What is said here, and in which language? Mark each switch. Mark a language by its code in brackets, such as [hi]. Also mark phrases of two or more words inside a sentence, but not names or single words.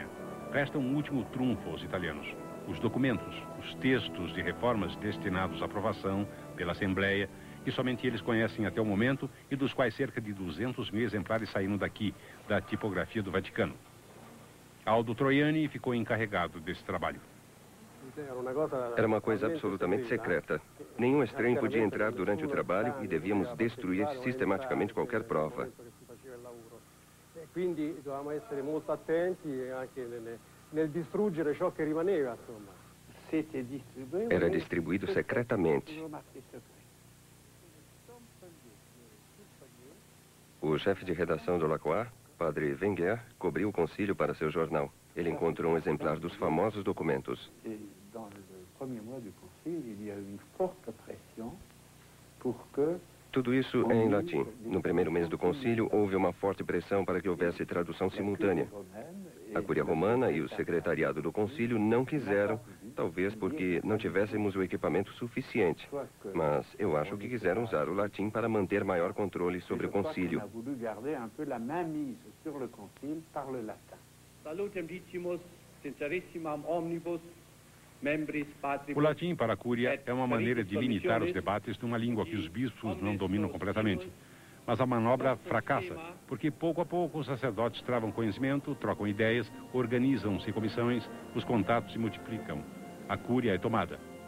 [pt] Resta um último trunfo aos italianos: os documentos, os textos de reformas destinados à aprovação pela Assembleia, que somente eles conhecem até o momento e dos quais cerca de 200.000 exemplares saíram daqui, da tipografia do Vaticano. Aldo Troiani ficou encarregado desse trabalho. Era uma coisa absolutamente secreta. Nenhum estranho podia entrar durante o trabalho e devíamos destruir sistematicamente qualquer prova. [it] Quindi dovevamo essere molto attenti anche nel distruggere ciò che rimaneva, insomma. [pt] Era distribuído secretamente. O chefe de redação do Lacroix, padre Wenger, cobriu o concílio para seu jornal. Ele encontrou um exemplar dos famosos documentos. Tudo isso é em latim. No primeiro mês do concílio, houve uma forte pressão para que houvesse tradução simultânea. A Cúria Romana e o secretariado do concílio não quiseram, talvez porque não tivéssemos o equipamento suficiente. Mas eu acho que quiseram usar o latim para manter maior controle sobre o concílio. [la] Salutem dicimus sincerissimam omnibus membris patribus. [pt] O latim para a Cúria é uma maneira de limitar os debates numa língua que os bispos não dominam completamente. Mas a manobra fracassa, porque pouco a pouco os sacerdotes travam conhecimento, trocam ideias, organizam-se comissões, os contatos se multiplicam. A Cúria é tomada.